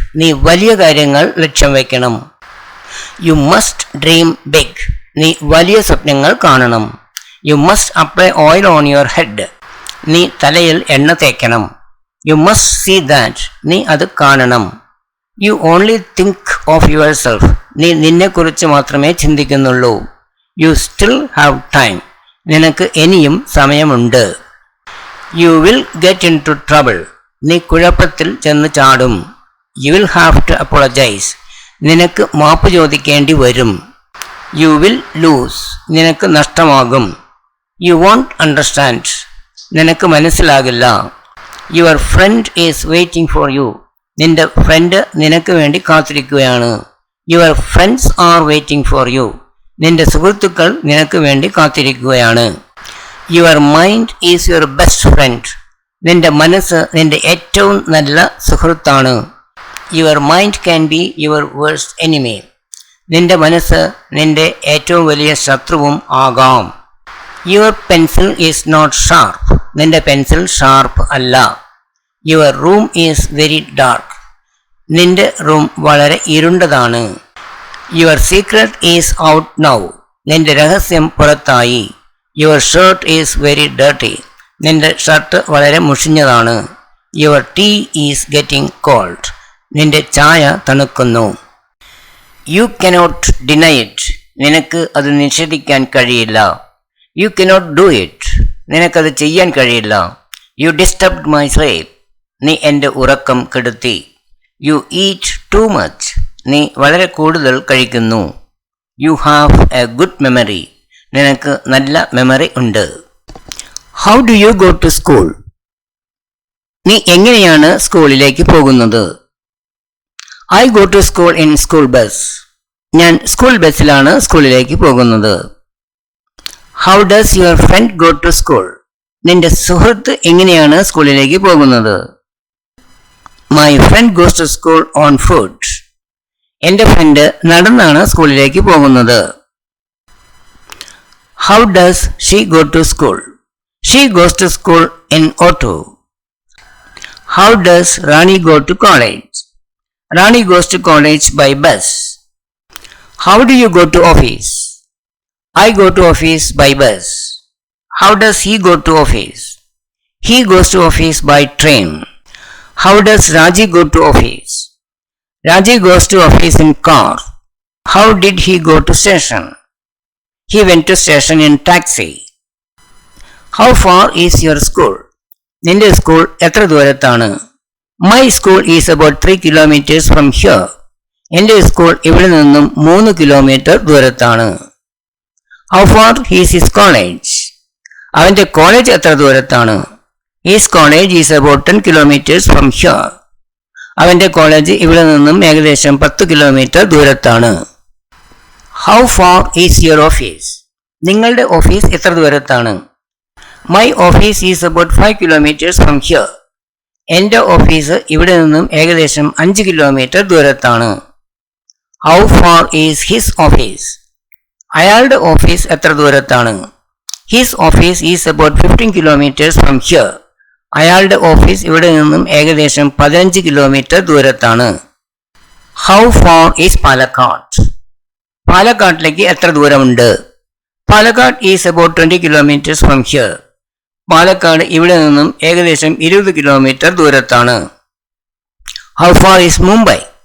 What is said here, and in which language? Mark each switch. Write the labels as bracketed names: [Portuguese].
[Malayalam] നീ വലിയ കാര്യങ്ങൾ ലക്ഷ്യം വെക്കണം. [English] You must dream big. [Malayalam] നീ വലിയ സ്വപ്നങ്ങൾ കാണണം. [English] You must apply oil on your head. [Malayalam] നീ തലയിൽ എണ്ണ തേക്കണം. [English] You must see that. [Malayalam] നീ അത് കാണണം. [English] You only think of yourself. [Malayalam] നീ നിന്നെക്കുറിച്ച് മാത്രമേ ചിന്തിക്കുന്നുള്ളൂ. [English] You still have time. [Malayalam] നിനക്ക് ഇനിയും സമയമുണ്ട്. [English] You will get into trouble. [Malayalam] നീ കുഴപ്പത്തിൽ ചെന്ന് ചാടും. [English] You will have to apologize. [Malayalam] നിനക്ക് മാപ്പ് ചോദിക്കേണ്ടി വരും. [English] You will lose. [Malayalam] നിനക്ക് നഷ്ടമാകും. [English] You won't understand. [Malayalam] നിനക്ക് മനസ്സിലാകില്ല. [English] Your friend is waiting for you. [Malayalam] നിന്റെ ഫ്രണ്ട് നിനക്ക് വേണ്ടി കാത്തിരിക്കുകയാണ്. [English] Your friends are waiting for you. [Malayalam] നിന്റെ സുഹൃത്തുക്കൾ നിനക്ക് വേണ്ടി കാത്തിരിക്കുകയാണ്. [English] Your mind is your best friend. [Malayalam] നിന്റെ മനസ്സ് നിന്റെ ഏറ്റവും നല്ല സുഹൃത്താണ്. [English] Your mind can be your worst enemy. [Malayalam] നിന്റെ മനസ്സ് നിന്റെ ഏറ്റവും വലിയ ശത്രുവും ആകാം. [English] Your pencil is not sharp. [Malayalam] നിന്റെ പെൻസിൽ ഷാർപ്പ് അല്ല. [English] Your room is very dark. [Malayalam] നിന്റെ റൂം വളരെ ഇരുണ്ടതാണ്. [English] Your secret is out now. [Malayalam] നിന്റെ രഹസ്യം പുറത്തായി. [English] Your shirt is very dirty. [Malayalam] നിന്റെ ഷർട്ട് വളരെ മുഷിഞ്ഞതാണ്. [English] Your tea is getting cold. [Malayalam] നിന്റെ ചായ തണുക്കുന്നു. [English] You cannot deny it. [Malayalam] നിനക്ക് അത് നിഷേധിക്കാൻ കഴിയില്ല. [English] You cannot do it. [Malayalam] നിനക്കത് ചെയ്യാൻ കഴിയില്ല. [English] You disturbed my sleep. [Malayalam] നീ എൻ്റെ ഉറക്കം കെടുത്തി. [English] You eat too much. [Malayalam] നീ വളരെ കൂടുതൽ കഴിക്കുന്നു. [English] You have a good memory. [Malayalam] നിനക്ക് നല്ല മെമ്മറി ഉണ്ട്. [English] How do you go to school? [Malayalam] നീ എങ്ങനെയാണ് സ്കൂളിലേക്ക് പോകുന്നത്? [English] I go to school in school bus. [Malayalam] ഞാൻ സ്കൂൾ ബസ്സിലാണ് സ്കൂളിലേക്ക് പോകുന്നത്. [English] How does your friend go to school? [Malayalam] നിന്റെ സുഹൃത്ത് എങ്ങനെയാണ് സ്കൂളിലേക്ക് പോകുന്നത്? [English] My friend goes to school on foot. [Malayalam] എൻ്റെ ഫ്രണ്ട് നടന്നാണ് സ്കൂളിലേക്ക് പോകുന്നത്. [English] How does she go to school? She goes to school in auto. How does Rani go to college? Rani goes to college by bus. How do you go to office? I go to office by bus. How does he go to office? He goes to office by train. How does Raji go to office? Raji goes to office in car. How did he go to station? He went to station in taxi. How far is your school? [Malayalam] നിന്റെ school എത്ര ദൂരത്താണ്? [English] My school is about 3 kilometers from here. [Malayalam] എൻ്റെ school ഇവിടെ നിന്നും 3 kilometre ദൂരത്താണ്. [English] How far is his college? [Malayalam] അവൻ്റെ college എത്ര ദൂരത്താണ്? [English] His college is about 10 kilometers from here. [Malayalam] അവൻ്റെ college ഇവിടെ നിന്നും ഏകദേശം 10 kilometre ദൂരത്താണ്. [English] How far is your office? [Malayalam] നിങ്ങളുടെ ഓഫീസ് എത്ര ദൂരത്താണ്? [English] My office is about 5 kilometers from here. [Malayalam] എൻ്റെ ഓഫീസ് ഇവിടെ നിന്നും ഏകദേശം 5 kilometre ദൂരത്താണ്. [English] How far is his office? [Malayalam] അയാളുടെ ഓഫീസ് എത്ര ദൂരത്താണ്? [English] His office is about 15 kilometers from here. [Malayalam] അയാളുടെ ഓഫീസ് ഇവിടെ നിന്നും ഏകദേശം 15 kilometre ദൂരത്താണ്. [English] How far is Palakkad? [Malayalam] പാലക്കാട്ടിലേക്ക് എത്ര ദൂരമുണ്ട്? [English] Palakkad is about 20 kilometres from here. [Malayalam] Palakkad ഇവിടെ നിന്നും ഏകദേശം 20 kilometre ദൂരത്താണ്. [English] How far is Mumbai?